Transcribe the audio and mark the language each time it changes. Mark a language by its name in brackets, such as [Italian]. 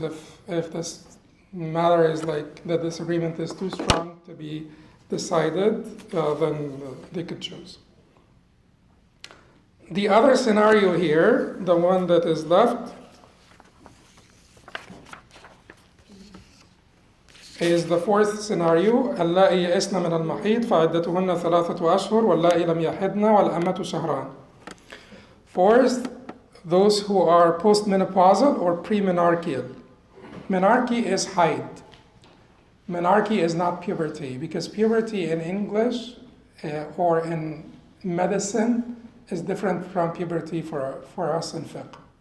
[English] If this matter is the disagreement is too strong to be decided, then they could choose. The other scenario here, the one that is left, is the fourth scenario. [Arabic] اللائي يئسن من المحيض فعدتهن 3 أشهر واللائي لم يحضن والأمة شهران. [English] Fourth, those who are postmenopausal or premenarcheal. Menarche is haid. Menarche is not puberty, because puberty in English or in medicine is different from puberty for us in fiqh.